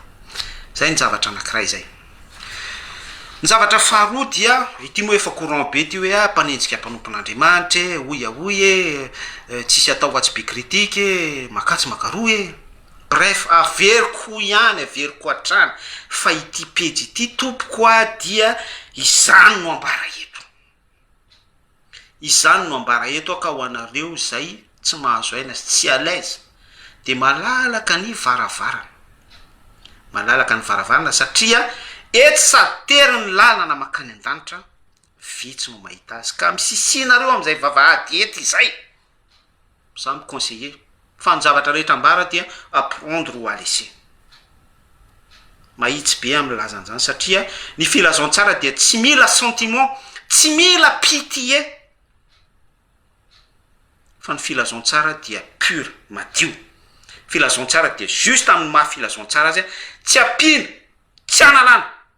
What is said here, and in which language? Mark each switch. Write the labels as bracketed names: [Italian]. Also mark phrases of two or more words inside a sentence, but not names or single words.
[Malagasy] Zay ny zavatra anankiray zay. Ny zavatra faharoa dia ity moa efa courant be ty hoe mpanenjika mpanompon'andriamanitra oy tsisy atao atsy be kritike makatsy makaroa bref averiko ihany averiko atrany fa ity pejy ity tompoko a dia izany no ambara eto. Izany no ambara eto ka ho anareo zay tsy mahazo aina sy tsy [French] à l'aise [Malagasy] de malalaka ny varavarana. Malalaka ny varavarana satria eto satery ny lalana makany an-danitra vitsy no mahita azy ka misisinareo am'izay vavahady eto izay. Samy conseiller fa ny zavatra rehetra ambara dia [French] apprendre ou à laisser. [Malagasy] Mahitsy be amin'ny lazan'izany satria ny filazantsara dia tsy mila sentiment, tsy mila pitié. Fa ny filazantsara dia pur, madio. Filazantsara dia juste amin'ny maha filazantsara azy tsy apina, tsy analana.